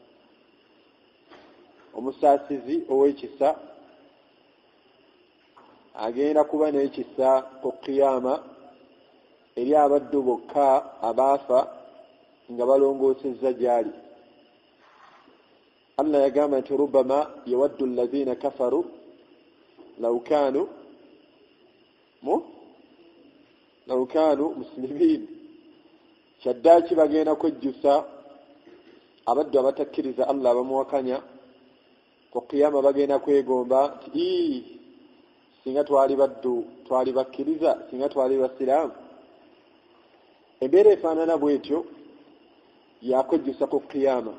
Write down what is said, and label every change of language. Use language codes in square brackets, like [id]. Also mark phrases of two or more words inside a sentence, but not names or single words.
[lg] Omusaasizi ow'ekisa agenda kuba n'ekisa ku qiyama eri abaddu bokka abaafa nga balongoosezza gy'ali. [ar] Allah [lg] yagamba nti [ar] ربما يود الذين كفروا لو كانوا مسلمين. [lg] Kyaddaaki bagenda kwejjusa abaddu abatakkiriza Allah abamuwakanya ku qiyama, bagenda kwegomba nti singa twali baddu, twali bakkiriza, singa twali basiraamu. Embeera efaanana bwetyo yakwejjusa ku qiyama.